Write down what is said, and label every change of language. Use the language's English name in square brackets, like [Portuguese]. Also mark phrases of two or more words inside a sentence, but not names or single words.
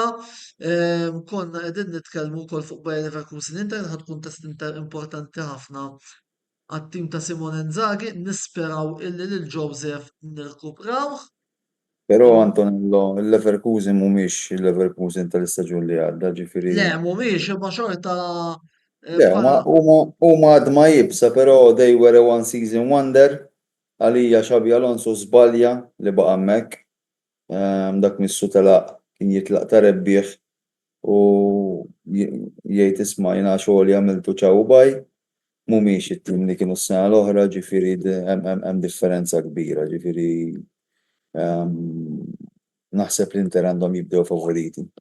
[Maltese] Konna qegħdin nitkellmu wkoll fuq Bayer Leverkusen Inter ħad tkun test Inter importanti ħafna għat-tim ta' Simone Inzaghi, nisperaw illi lil Joseph nirkuprawh. Però Antonello, il-Leverkusen mhumiex il-Leverkusen tal-istaġun li għadda, ġifieri. Le, mhumiex imma xorta Le, huma għadma jibsa, però [English] they were a one season wonder. [Maltese] Għalija Xabi Alonso żbalja li baqa' hemmhekk. Dak missu telaq kien jitlaq ta' rebbieħ u jgħid isma' jiena xogħol għamiltu ċaw baj. Mhumiex it-tim li kienu s-sena l-oħra, ġifieri hemm differenza kbira, ġifieri naħseb l-Inter għandhom jibdew favoriti.